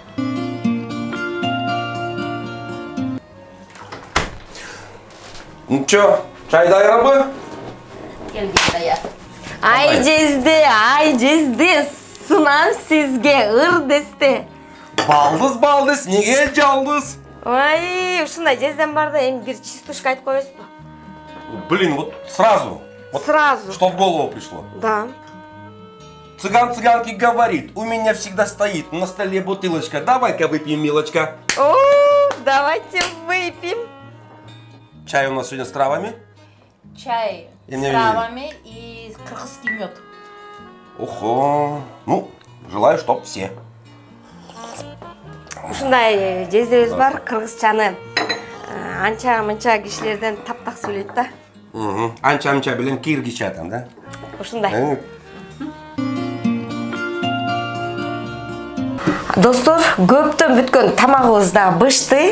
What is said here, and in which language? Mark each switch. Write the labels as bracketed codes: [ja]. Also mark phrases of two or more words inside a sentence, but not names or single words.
[ru] Ну чё, [ky] чай даярбы? Келген даяр. Ай жезде, сунам сизге ыр десте. Балдыз, неге жалдыз? Ой, ушундай жезден бар да, эми бир чистушка айтып коесузбу? [ru] Блин, вот сразу. Сразу. Что в голову пришло? Да. Цыган цыганке говорит, у меня всегда стоит на столе бутылочка. Давай-ка выпьем, милочка. О, давайте выпьем. Чай у нас сегодня с травами? Чай с травами и кыргызский мед. Охо. Ну, желаю, чтоб все. [ky] Ушундай жездебиз бар, кыргызчаны анча-мынча кишилерден таптак сүйлөйт да. Анча-мынча билен киргиче атам, да? Ушундай. Достор, көптөн бүткөн тамагыбыз да бышты.